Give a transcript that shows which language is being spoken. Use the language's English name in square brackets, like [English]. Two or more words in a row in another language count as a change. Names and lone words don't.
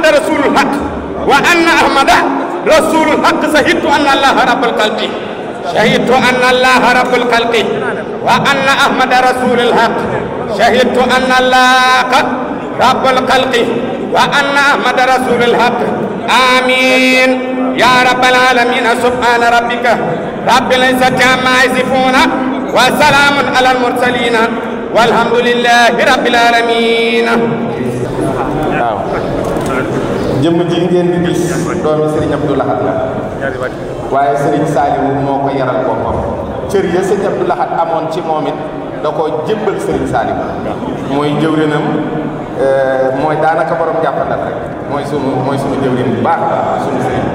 [Arabic] رسول الحق وأن أحمد رسول الحق شهدت أن الله رب الخلق شهدت أن الله رب الخلق وأن أحمد رسول الحق شهدت أن الله رب الخلق وأن أحمد رسول الحق آمين يا رب العالمين سبحان ربك رب العزة عما يصفون وسلام على المرسلين والحمد لله رب العالمين. [Wolof] waaw jëmm ji ngeen di gis doomi Serigne Abdou Lahad la waaye Serigne Saliou moo ko yaral boppam cër ya Serigne Abdou Lahad amoon ci moom it da koo jébbal Serigne Saliou mooy jëwrinam mooy daanaka borom jàppandal rek mooy sunu jëwrin bu baax sunu Serigne.